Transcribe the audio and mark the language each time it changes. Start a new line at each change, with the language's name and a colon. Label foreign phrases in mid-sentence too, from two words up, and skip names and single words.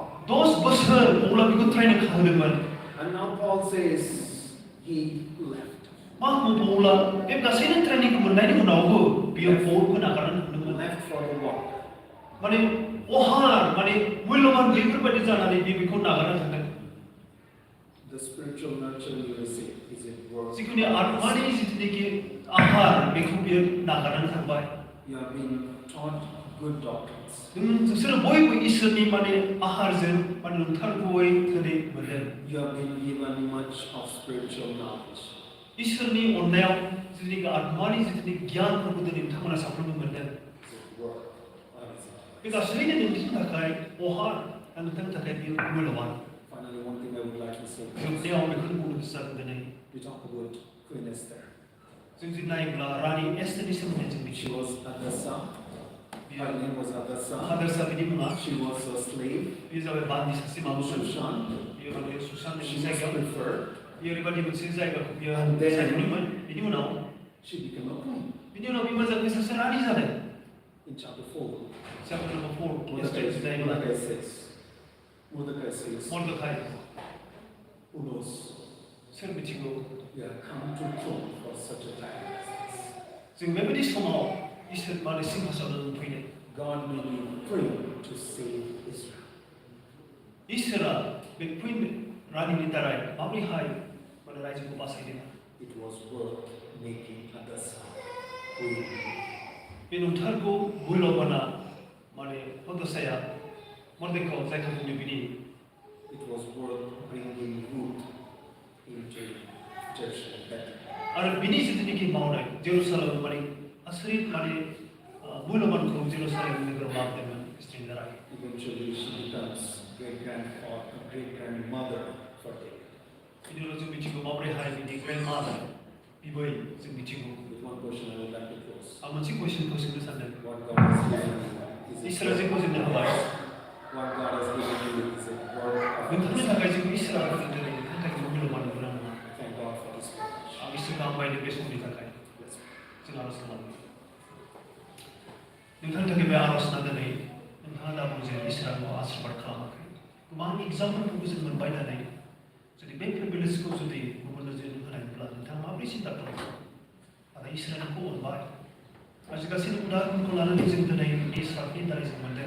Bodo: 10 बोसोर पौलआ बेखौ ट्रेनिं खालामदोंमोन
English: And now Paul says he left.
Bodo: मा बुङो पौलआ बे गासैनि ट्रेनिंखौ मोननायनि उनावबो बियो पौलखौ नागारनानै थांदोंमोन
English: Left for the war.
Bodo: माने अहार माने मुल्यबान बेफोरबायदि जानानै बियो बेखौ नागारनानै थांदों
English: The spiritual nurture you receive, is it worth?
Bodo: जिखुनु आत्मानि जिथुनाखि आहार बेखौ बियो नागारनानै थांबाय
English: You have been taught good doctrines.
Bodo: नोंसोरो बयबो इसोरनि माने आहारजों माने नंथारगौयै होनाय मोनदों
English: You have been given much of spiritual knowledge.
Bodo: इसोरनि अननायाव जिथुनाखि आत्मानि जिथुनाखि गियानफोरखौ दिनै नोंथांमोना साफ्रोमबो मोनदों
English: Is it worth? Or is it?
Bodo: बे गासैनो नोंथांनि थाखाय अहार आरो नोंथांनि थाखाय बेयो मुल्यबान
English: Finally, one thing I would like to say.
Bodo: जोबनायाव बेखौनो बुंनो गोसो जादों दिनै
English: We talk about Queen Esther.
Bodo: जों जुदि नायोब्ला रानि एस्टेरनि सोमोन्दै जों
English: She
Bodo: मिथियो
English: was Hadassah. Her name was Hadassah.
Bodo: हादोरसा बिनि मुङा
English: She was a slave
Bodo: बेयो जाबाय बान्दि सासे मानसि
English: Shushan.
Bodo: बेयो माने सुशान्तनि
English: She was
Bodo: जायगायाव
English: preferred.
Bodo: बेयो ओरैबायदि मोनसे जायगाखौ बियो
English: And then-
Bodo: सायख'दोंमोन बिनि उनाव
English: She became a queen.
Bodo: बिनि उनाव बियो मोजाङै सासे रानि जादों
English: In chapter 4, chapter number 4 Esther Mordecai
Bodo: जायोब्ला
English: says, मर्दखाय who knows?
Bodo: सोर मिथिगौ
English: We have come to throne for such a time as this.
Bodo: जों बेबायदि समाव इसोर माने सिंहासनाव फैदों
English: God made you queen to save Israel.
Bodo: इसोरा बे क्वीन रानीनि दारै माबोरैहाय माने रायजोखौ बासायदों
English: It was worth making Hadassah queen.
Bodo: बे नंथारगौ मुल्यबाना माने हदसाया मर्देखाव जायखौ बुङो बिनि
English: It was worth bringing Ruth into Jerusalem.
Bodo: आरो बिनि जिथुनाखि मावनाय जेरुसालेम माने आसरित माने मुल्यबानखौ जेरुसालेम नोगोराव लाबोदोंमोन स्त्रीनि दारै
English: Eventually, she becomes great-grandmother for David.
Bodo: बिनि उनाव जों मिथिगौ माबोरैहाय बिनि ग्रेन्डमादार बिबै जों मिथिगौ
English: With one question I would like to close.
Bodo: आं मोनसे कुइसनखौ सोंनो सानदों
English: What God has given you is
Bodo: इसोरा
English: it
Bodo: जोंखौ जोंनो होबाय
English: what God has given you is it worth of
Bodo: नोंथांनि
English: it?
Bodo: थाखाय जोंखौ इसोरा होदों दिनै नोंथांनि थाखाय मुल्यबान नंगौना नङा
English: Thank God for this privilege.
Bodo: आं इसोरखौ हामबायदों बे समनि थाखाय
English: Let's pray.
Bodo: जों आरज खालामो नोंथांनि थाखाय बे आरजना दिनै नोंथाङा दा बुंजाया इसोरा आंखौ आशीर्बाद खालामाखै गोबां एग्जामपोलफोरखौ जों मोनबाय दिनै जुदि बे प्रिभिलेजखौ जुदि गुबुननो जों होनायब्ला नोंथाङा माबोरै सिन्था खालामगोन नाथाय इसोरा नोंखौ अनबाय आजि गासैबो उदाहरणखौ लानानै जों दिनै बे सार्टनि दारै जों मोन्दों